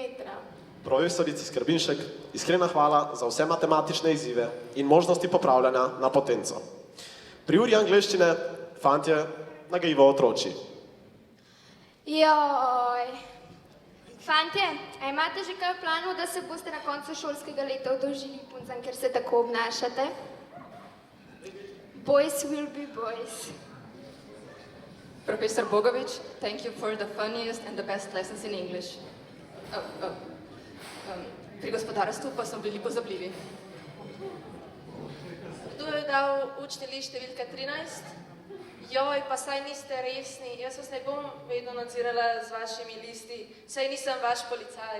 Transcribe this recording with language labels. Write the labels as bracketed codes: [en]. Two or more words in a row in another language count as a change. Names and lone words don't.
[sl] Profesorici Skrbinšek, iskrena hvala za vse matematične izzive in možnosti popravljanja na potenco. Pri uri angleščine, fantje, nagajivo otroči. Joj. Fantje, a imate že kaj v planu, da se boste na koncu šolskega leta oddolžili puncam, ker se tako obnašate? [en] Boys will be boys. Professor Bogovič, thank you for the funniest and the best lessons in English. [sl] Pri gospodarstvu pa smo bili pozabljivi. Kdo je dal učni list številka 13? Joj, pa saj niste resni. Jaz vas ne bom vedno nadzirala z vašimi listi. Saj nisem vaš policaj.